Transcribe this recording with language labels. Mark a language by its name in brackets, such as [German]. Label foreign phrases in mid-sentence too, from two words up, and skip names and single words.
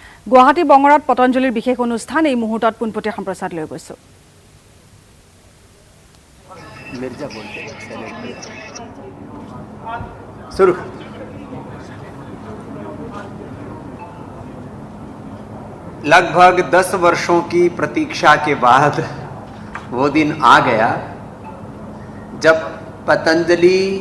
[Assamese] গুৱাহাটী বঙৰাত পতঞ্জলিৰ বিশেষ অনুষ্ঠান এই মুহূৰ্তত পোনপটীয়া সম্প্ৰচাৰ লৈ গৈছো। [Hindi] मिर्जा बोलते हैं शुरू। लगभग 10 वर्षों की प्रतीक्षा के बाद वो दिन आ गया जब पतंजलि